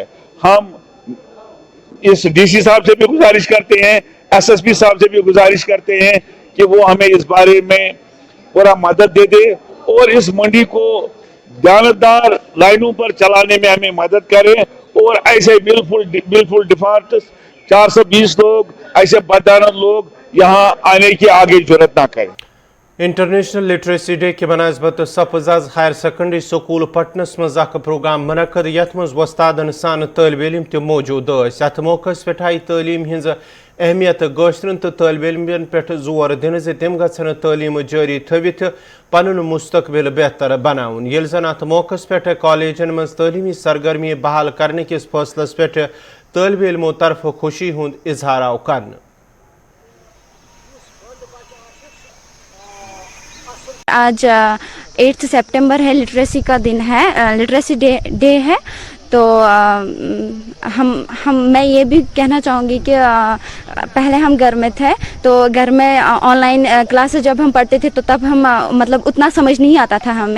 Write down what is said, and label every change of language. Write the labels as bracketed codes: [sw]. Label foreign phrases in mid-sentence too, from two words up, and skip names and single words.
[hi] हम इस डीसी साहब से भी गुजारिश करते हैं, एसएसपी साहब से भी गुजारिश करते हैं कि वो हमें इस बारे में पूरा मदद दे दे और इस मंडी को जानदार लाइनों पर चलाने में हमें मदद करें और ऐसे बिलफुल डिफॉल्ट 420 लोग ऐसे बददानत लोग यहाँ आने की आगे जरूरत ना करें। [en] International Literacy Day [ks] کِس نِسبت سپُز آز ہایر سیکنڈری سکول پٹنس منٛز پروگرام منعقد یتھ منٛز استادن سان طالب علم تہٕ موجود اتھ موقعس پیٚٹھ آیہِ تعلیم ہٕنٛز اہمیت گٔژھرن تہٕ طالب علمن پیٚٹھ زور دِنہٕ زِ تِم گٔژھن تعلیم جٲری تھٲوِتھ پنُن مستقبل بہتر بناوُن یٔلہٕ زَن اتھ موقعس پیٚٹھ کالجن منٛز تعلیمی سرگرمی بحال کرنہٕ کِس فیصلس پیٚٹھ طالب علمو طرفہٕ خوشی ہٕنٛد اظہار آو کرنہٕ. [hi] आज 8 सितंबर है, लिटरेसी का दिन है, [en] literacy day [hi] है। तो मैं ये भी कहना चाहूँगी कि पहले हम घर में थे तो घर में [en] online classes [hi] जब हम पढ़ते थे तो तब हम मतलब उतना समझ नहीं आता था हमें।